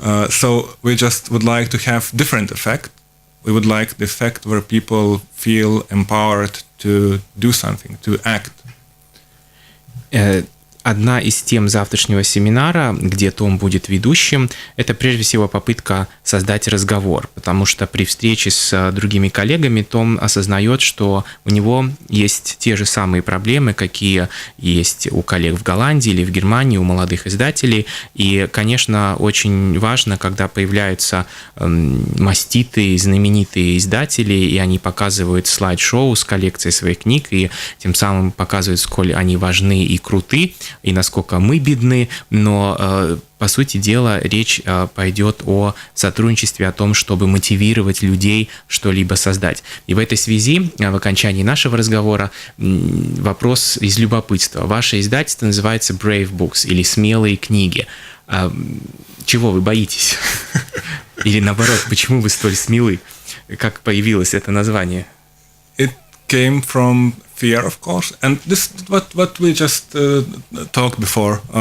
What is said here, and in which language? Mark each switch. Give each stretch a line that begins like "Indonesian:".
English: So we just would like to have different effect. We would like the effect where people feel empowered to do something, to act.
Russian: Одна из тем завтрашнего семинара, где Том будет ведущим, это прежде всего попытка создать разговор, потому что при встрече с другими коллегами Том осознает, что у него есть те же самые проблемы, какие есть у коллег в Голландии или в Германии, у молодых издателей. И, конечно, очень важно, когда появляются маститые, знаменитые издатели, и они показывают слайд-шоу с коллекцией своих книг, и тем самым показывают, сколь они важны и круты, и насколько мы бедны, но, по сути дела, речь пойдет о сотрудничестве, о том, чтобы мотивировать людей что-либо создать. И в этой связи, в окончании нашего разговора, вопрос из любопытства. Ваше издательство называется Brave Books, или «Смелые книги». Чего вы боитесь? Или наоборот, почему вы столь смелы? Как появилось это название?
English: It came from fear, of course, and this what we just talked before.